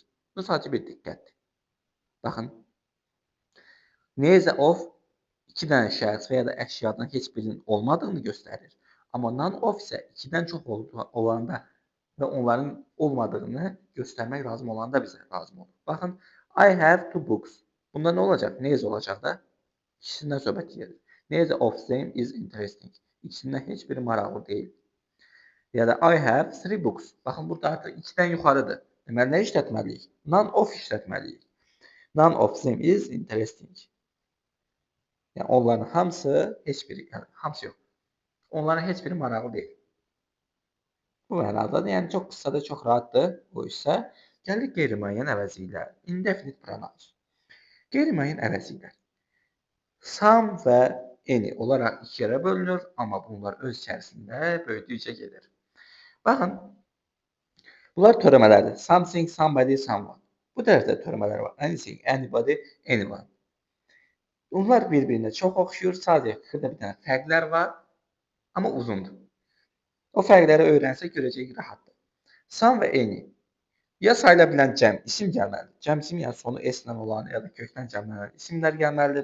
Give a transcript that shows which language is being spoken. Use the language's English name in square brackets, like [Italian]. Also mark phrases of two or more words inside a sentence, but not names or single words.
[Azerbaijani] Bu sadəcə bir diqqətdir. Baxın. [English] Neither of [Azerbaijani] iki dənə şəxs və ya da əşyadan heç birinin olmadığını göstərir. Amma [English] none of [Azerbaijani] isə ikidən çox olanda və onların olmadığını göstərmək lazım olanda bizə lazım olur. Baxın, [English] I have two books. [Azerbaijani] Bunda nə olacaq? Neither olacaq da? İkisindən söhbət gedir. [English] Neither of them is interesting. [Azerbaijani] İkisindən heç biri maraqlı deyil. Ya da [English] I have three books. [Azerbaijani] Baxın, burada artıq 2-dən yuxarıdır. Deməli, nə işlətməliyik? [English] None of işlətməliyik. None of them is interesting. [Azerbaijani] Yəni, onların hamısı, heç biri, yəni, hamısı yox. Onların heç biri maraqlı deyil. Bu mənadadır. Yəni, çox qısadır, çox rahatdır bu isə. Gəlir qeyri-müəyyən əvəzi ilə. [English] Indefinite pronouns. [Azerbaijani] Qeyri-müəyyən əvəzilər. Some və any olaraq iki yerə bölünür, amma bunlar öz içərisində böyüdükcə gedir. Baxın, bunlar törəmələrdir. [English] Something, somebody, someone. [Azerbaijani] Bu tərəfdə törəmələr var. [English] Anything, anybody, anyone. [Azerbaijani] Bunlar bir-birinə çox oxşuyur. Sadəcə xırda bir dənə fərqlər var, amma uzundur. O fərqləri öyrənsək görəcəyik rahatdır. Some və any. Ya sayıla bilən cəm, isim gəlməlidir. Cəm isim, yəni sonu s-lə olan ya da kökdən cəmlənən isimlər gəlməlidir.